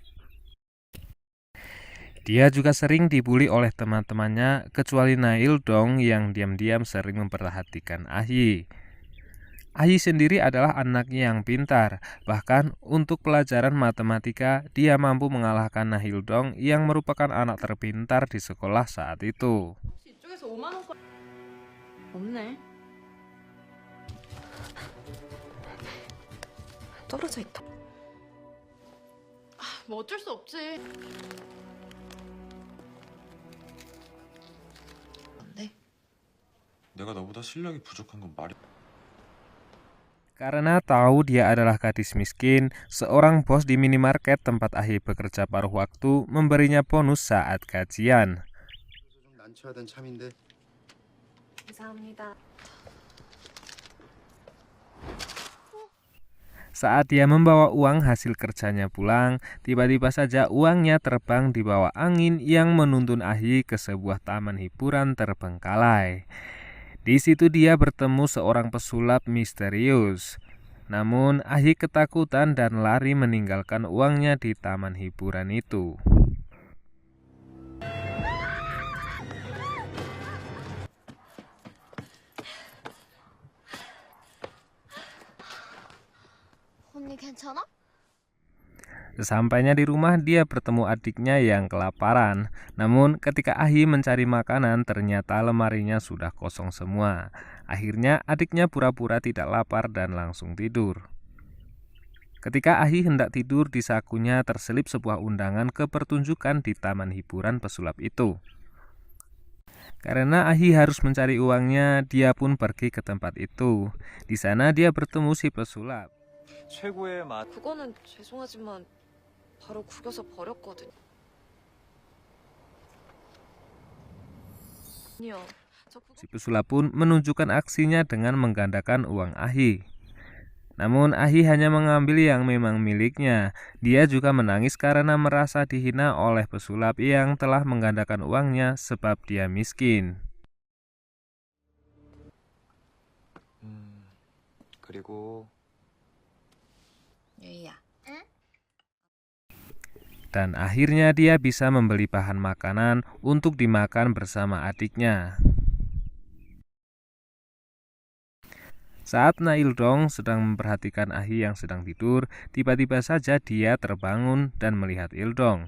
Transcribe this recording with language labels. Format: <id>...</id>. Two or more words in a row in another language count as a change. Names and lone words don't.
<id>Dia juga sering dibully oleh teman-temannya, kecuali Nail Dong yang diam-diam sering memperhatikan Ahi. Ahi sendiri adalah anaknya yang pintar, bahkan untuk pelajaran matematika dia mampu mengalahkan Nahildong yang merupakan anak terpintar di sekolah saat itu.</id> <ko>이쪽에서 5만 원까지 없네. 떨어져 있다. 뭐 어쩔 수 없지. 네. 내가 너보다 실력이 부족한 건 말이.</ko> <id>Karena tahu dia adalah gadis miskin, seorang bos di minimarket tempat Ahi bekerja paruh waktu memberinya bonus saat gajian.</id> <ko>감사합니다.</ko> <id>Saat dia membawa uang hasil kerjanya pulang, tiba-tiba saja uangnya terbang di bawah angin yang menuntun Ahi ke sebuah taman hiburan terbengkalai. Di situ dia bertemu seorang pesulap misterius. Namun, Ahi ketakutan dan lari meninggalkan uangnya di taman hiburan itu.</id> <ko>언니 괜찮아?</ko> <id>Sesampainya di rumah, dia bertemu adiknya yang kelaparan. Namun, ketika Ahi mencari makanan, ternyata lemarinya sudah kosong semua. Akhirnya, adiknya pura-pura tidak lapar dan langsung tidur. Ketika Ahi hendak tidur, di sakunya terselip sebuah undangan ke pertunjukan di taman hiburan pesulap itu. Karena Ahi harus mencari uangnya, dia pun pergi ke tempat itu. Di sana dia bertemu si pesulap.</id> <ko>최고의 맛. 그거는 죄송하지만 바로 구겨서 버렸거든요. 아니요.</ko> <id>Si pesulap pun menunjukkan aksinya dengan menggandakan uang Ahi. Namun Ahi hanya mengambil yang memang miliknya. Dia juga menangis karena merasa dihina oleh pesulap yang telah menggandakan uangnya sebab dia miskin.</id> <ko>그리고 예이야.</ko> <id>Dan akhirnya dia bisa membeli bahan makanan untuk dimakan bersama adiknya. Saat Nail Dong sedang memperhatikan Ahi yang sedang tidur, tiba-tiba saja dia terbangun dan melihat Ildong.</id>